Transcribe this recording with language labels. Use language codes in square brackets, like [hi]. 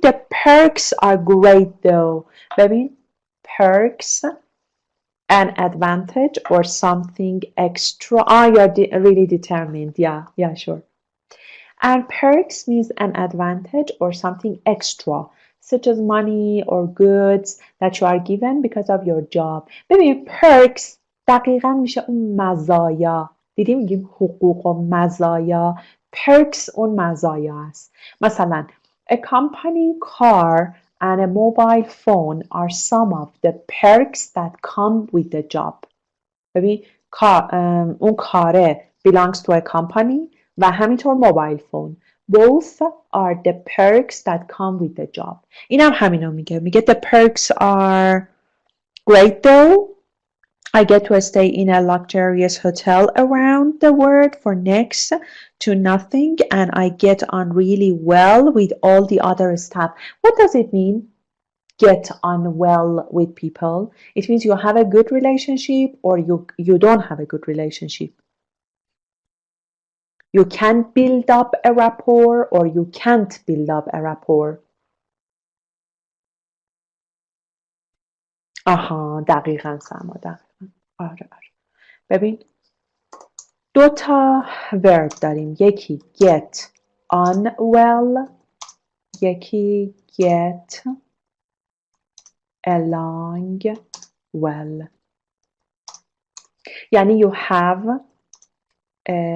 [en] The perks are great though. [fa] ببین, [en] perks, an advantage or something extra. You're really determined. Yeah, sure. And perks means an advantage or something extra, such as money or goods that you are given because of your job. [fa] ببین, perks دقیقاً میشه اون مزایا. دیدی میگیم حقوق و مزایا. perks اون مزایا است. [en] مثلا a company car and a mobile phone are some of the perks that come with the job. ببین [fa] اون کاره [en] belongs to a company [fa] و همینطور [en] mobile phone. Both are the perks that come with the job. [fa] اینم همینو میگه [en] the perks are great though. I get to stay in a luxurious hotel around the world for next to nothing and I get on really well with all the other staff. What does it mean? Get on well with people. It means you have a good relationship or you don't have a good relationship. You can build up a rapport or you can't build up a rapport. [fa] آها, دقیقاً سما, دقیقاً. آره. ببین, 2 تا verb داریم. یکی [en] get on well, یکی get along well. [fa] یعنی [en] you have a